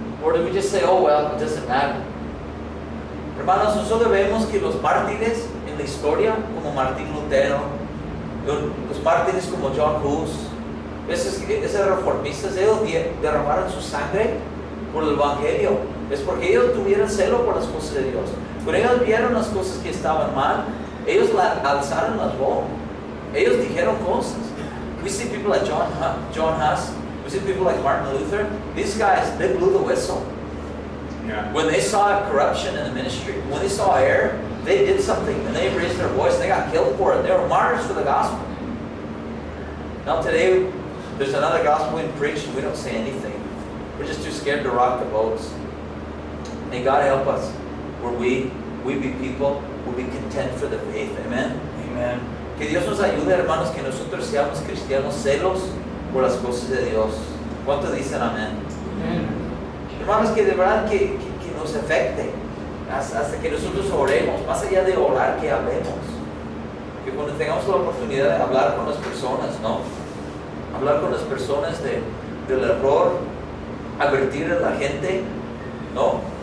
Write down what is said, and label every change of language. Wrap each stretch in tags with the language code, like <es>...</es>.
<en>Or do we just say, oh, well, it doesn't matter?</en> <es>Hermanos, nosotros vemos que los mártires en la historia, como Martín Lutero, los mártires como John Hus, esos reformistas, ellos derramaron su sangre por el Evangelio. Es porque ellos tuvieron celo por las cosas de Dios. Cuando ellos vieron las cosas que estaban mal, ellos alzaron las voces. Ellos dijeron cosas.</es> <en>We see people like John Huss. We see people like Martin Luther. These guys, they blew the whistle. Yeah. When they saw corruption in the ministry, when they saw error, they did something and they raised their voice and they got killed for it. They were martyrs for the gospel. Now today, there's another gospel being preached and we don't say anything. We're just too scared to rock the boats. May God help us where we be people who be content for the faith. Amen? Amen.</en> <es>Que Dios nos ayude, hermanos, que nosotros seamos cristianos celos por las cosas de Dios. ¿Cuántos dicen amén?</es> <en>Amen.</en> <es>Hermanos, que de verdad que nos afecte hasta que nosotros oremos, más allá de orar, que hablemos. Que cuando tengamos la oportunidad de hablar con las personas, ¿no? Hablar con las personas del error, advertir a la gente, ¿no?</es>